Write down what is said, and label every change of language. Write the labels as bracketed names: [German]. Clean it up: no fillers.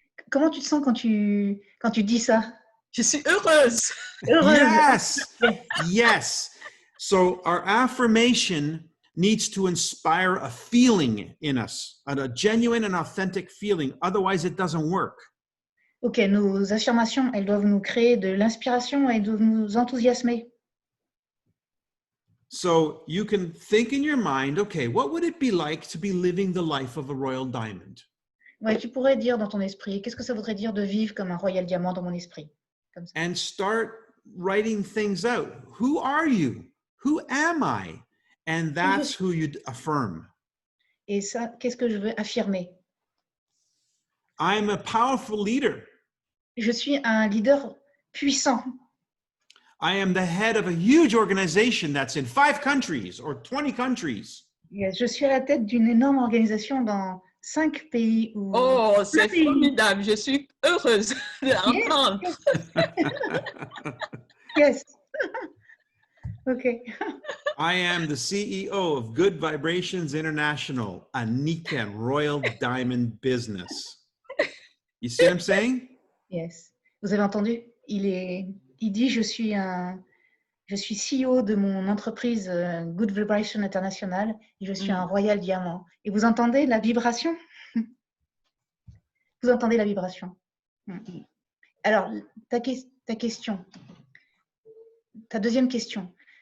[French] Comment tu te sens quand tu dis ça? Je suis heureuse. Heureuse. [English] Yes. Yes. So our affirmation needs to inspire a feeling in us, a genuine and authentic feeling. Otherwise, it doesn't work. [French] Ok, nos affirmations, elles doivent nous créer de l'inspiration et doivent nous enthousiasmer. [English] So you can think in your mind, okay, what would it be like to be living the life of a royal diamond? [French] Ouais, tu pourrais dire dans ton esprit, qu'est-ce que ça voudrait dire de vivre comme un royal diamant dans mon esprit? Comme ça. [English] And start writing things out. Who are you? Who am I? And that's who you affirm. [French] Et ça, qu'est-ce que je veux affirmer? [English] I'm a powerful leader. [French] Je suis un leader puissant. [English] I am the head of a huge organization that's in 5 countries or 20 countries. [French] Je suis à la tête d'une énorme organisation dans 5 pays. Oh, c'est formidable. Je suis heureuse de l'entendre. [English] Yes. Okay. I am the CEO of Good Vibrations International, a Niken Royal Diamond business. You see what I'm saying? [French] Yes. Vous avez entendu? Il dit je suis CEO de mon entreprise Good Vibration International et je suis un Royal Diamant. Et vous entendez la vibration? Vous entendez la vibration? Alors, ta question, ta deuxième question.